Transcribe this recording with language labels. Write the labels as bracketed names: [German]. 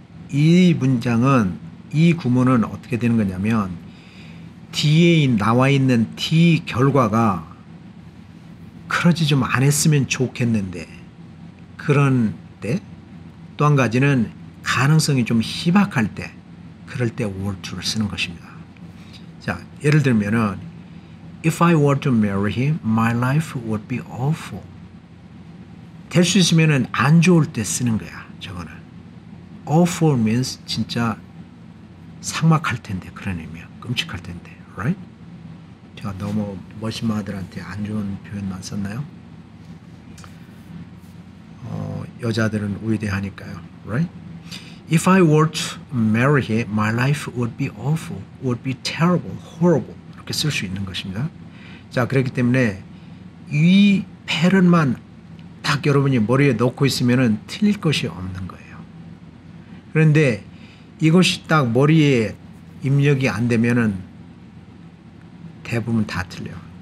[Korean] 이 문장은, 이 구문은 어떻게 되는 거냐면 뒤에 나와 있는 D 결과가 그러지 좀 안 했으면 좋겠는데 그런데 또 한 가지는 가능성이 좀 희박할 때 그럴 때 were to를 쓰는 것입니다. 자, 예를 들면은 [English] If I were to marry him, my life would be awful. [Korean] 될 수 있으면은 안 좋을 때 쓰는 거야. 저거는 [English] awful means [Korean] 진짜 삭막할 텐데, 그런 의미야. 끔찍할 텐데, [English] right? [Korean] 제가 너무 머시마들한테 안 좋은 표현만 썼나요? 여자들은 위대하니까요, [English] right? If I were to marry him, my life would be awful, would be terrible, horrible. [Korean] 이렇게 쓸 수 있는 것입니다. 자, 그렇기 때문에 이 패런만 딱 여러분이 머리에 넣고 있으면은 틀릴 것이 없는 거예요. 그런데 이것이 딱 머리에 입력이 안 되면은 대부분 다 틀려요.